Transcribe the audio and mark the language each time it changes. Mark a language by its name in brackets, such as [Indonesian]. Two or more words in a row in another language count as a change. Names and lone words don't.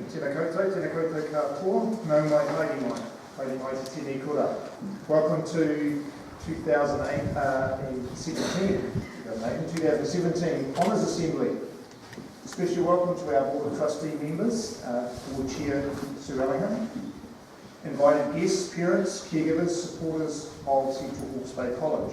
[Māori] Tēnā koutou katoa, nau mai haere mai te tēnei kura. [English] Welcome to 2017 Honours Assembly. Special welcome to our Board of Trustee members, Board Chair Sue Allingham, invited guests, parents, caregivers, supporters of Central Hawke's Bay College.